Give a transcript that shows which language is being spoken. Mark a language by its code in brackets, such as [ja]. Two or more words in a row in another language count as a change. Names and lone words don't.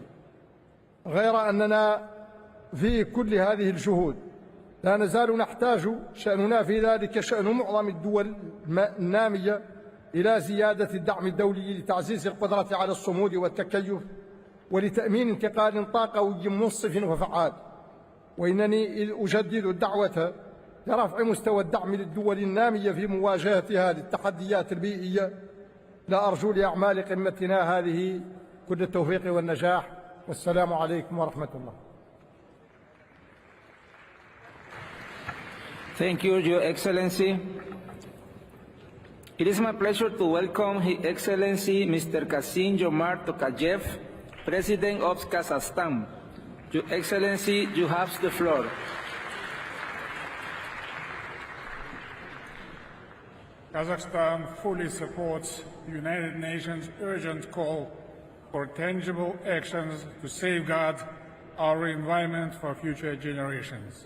[ar] غير أننا في كل هذه الجهود لا نزال نحتاج شأننا في ذلك شأن معظم الدول النامية إلى زيادة الدعم الدولي لتعزيز القدرة على الصمود والتكيف ولتأمين انتقال طاقوي منصف وفعال. وإنني أجدد الدعوة لرفع مستوى الدعم للدول النامية في مواجهتها للتحديات البيئية. لا أرجو لأعمال قمتنا هذه كل التوفيق والنجاح، والسلام عليكم ورحمة الله. [en] Thank you, Your Excellency. It is my pleasure to welcome His Excellency Mr. Kassym-Jomart Tokayev, President of Kazakhstan. Your Excellency, you have the floor. Kazakhstan fully supports the United Nations' urgent call for tangible actions to safeguard our environment for future generations.